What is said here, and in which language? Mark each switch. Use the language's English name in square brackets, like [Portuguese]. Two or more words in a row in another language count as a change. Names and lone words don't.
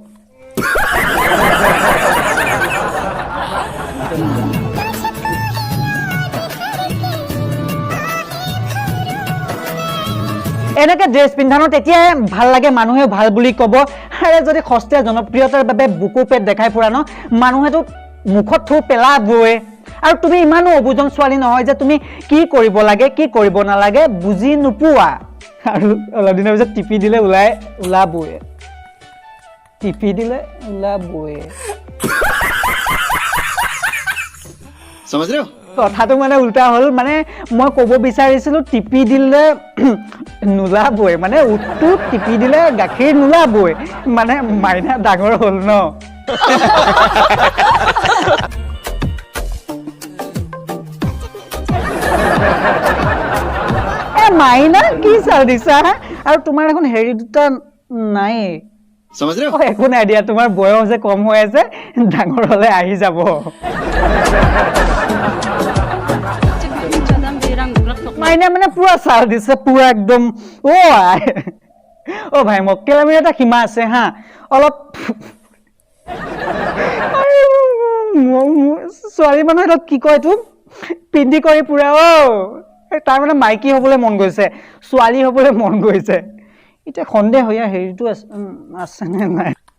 [Assamese] এনেকে ড্ৰেছ পিন্ধানো তেতিয়া ভাল লাগে মানুহে ভাল বুলি ক'ব আৰে যদি সস্তীয়া জনপ্ৰিয়তাৰ বাবে বুকু পেট দেখাই ফুৰা ন মানুহেতো মুখত থু পেলাবই আৰু তুমি ইমানো অবুজন ছোৱালী নহয় যে তুমি কি কৰিব লাগে কি কৰিব নালাগে বুজি নোপোৱা আৰু অলপ দিনৰ পিছত টিপি দিলে ওলাবই [Hindi] समझ रहे हो [Assamese] কথাটো মানে উল্টা হ'ল মানে মই ক'ব বিচাৰিছিলো টিপি দিলে নোলাবই মানে উঠটো টিপি দিলে গাখীৰ নোলাবই মানে মাইনা ডাঙৰ হ'ল ন মাইনা কি চাল দিছা আৰু তোমাৰ এখন হেৰি দুটা নাই [Hindi] समझ रहे हो [Assamese] একো নাই দিয়া তোমাৰ বয়স যে কম হৈ আছে ডাঙৰ হলে আহি যাব মাইনা মানে পুৰা চাল দিছে পুৰা একদম অ' ভাই মক্কেলামিৰ এটা সীমা আছে হা অলপ ছোৱালী মানুহ এটা কি কয় এইটো পিন্ধি কৰি পুৰা তাৰ মানে মাইকী হবলৈ মন গৈছে ছোৱালী হবলৈ মন গৈছে এতিয়া সন্দেহ হয় হেৰিটো আছে নে নাই